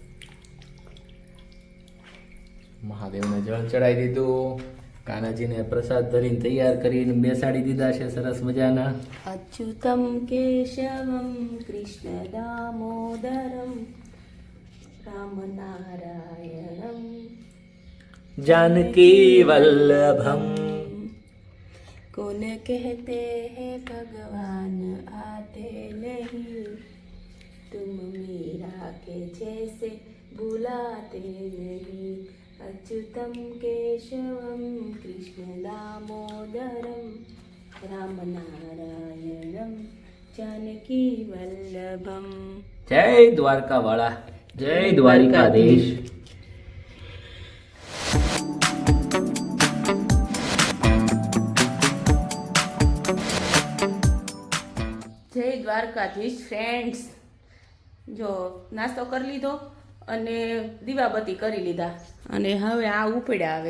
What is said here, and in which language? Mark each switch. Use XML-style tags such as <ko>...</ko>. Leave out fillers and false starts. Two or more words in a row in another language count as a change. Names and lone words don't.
<gu>મહાદેવને જળ ચડાવી દીધું, કાનાજીને પ્રસાદ ધરીને તૈયાર કરીને બેસાડી દીધા છે સરસ મજાના।</gu> <sa>अच्युतम केशवम कृष्ण दामोदरम राम नारायणम जानकी वल्लभम।</sa> <hi>कौन कहते हैं भगवान आते नहीं, तुम मीरा के जैसे बुलाते नहीं।</hi> <sa>अच्युतम केशवम कृष्ण दामोदरम राम नारायणम जानकी वल्लभम।</sa> <hi>जय द्वारका वाला, जय द्वारिकाधीश।</hi> <gu>જય દ્વારકાધીશ ફ્રેન્ડ્સ, જો નાસ્તો કરી લીધો અને દીવાબત્તી કરી લીધા અને હવે આ ઉપડ્યા હવે</gu>